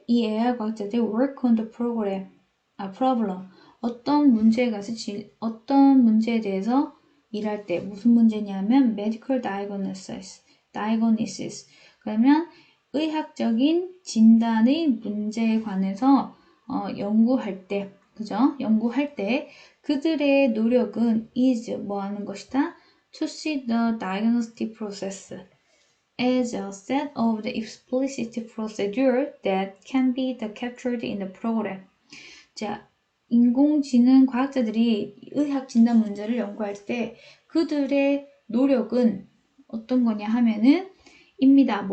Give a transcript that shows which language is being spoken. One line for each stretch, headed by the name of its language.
Korean: 이 AI 과학자들이
English: work on the problem.
Korean: 어떤 어떤 문제에 대해서 일할 때, 무슨 문제냐면,
English: medical diagnosis.
Korean: 그러면, 의학적인 진단의 문제에 관해서, 연구할 때, 그죠? 연구할 때, 그들의 노력은 is 뭐 하는 것이다?
English: To see the diagnostic process as a set of the explicit procedure that can be captured in the program.
Korean: 자, 인공지능 과학자들이 의학 진단 문제를 연구할 때 그들의 노력은 어떤 거냐 하면은 입니다.